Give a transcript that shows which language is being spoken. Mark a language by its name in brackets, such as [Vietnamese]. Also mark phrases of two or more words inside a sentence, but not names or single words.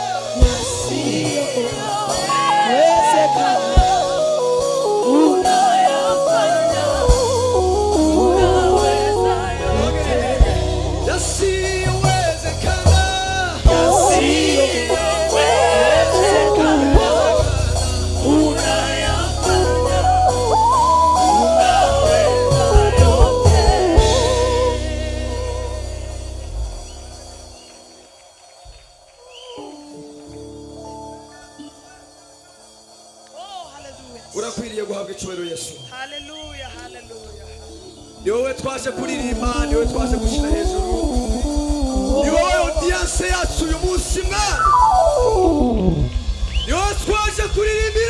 [Swahili] yasiyowezekana unayafanya unaweza yote yasiyowezekana yasiyowezekana unayafanya unaweza yote. Oh, hallelujah. [Kinyarwanda] urakwiriye guhabwa icyubahiro Yesu Hallelujah, hallelujah. ni wowe twaje kuririmba ni wowe twaje gushyira hejuru ni wowe audience yacu uyu munsi mwana ni wowe twaje kuririmbira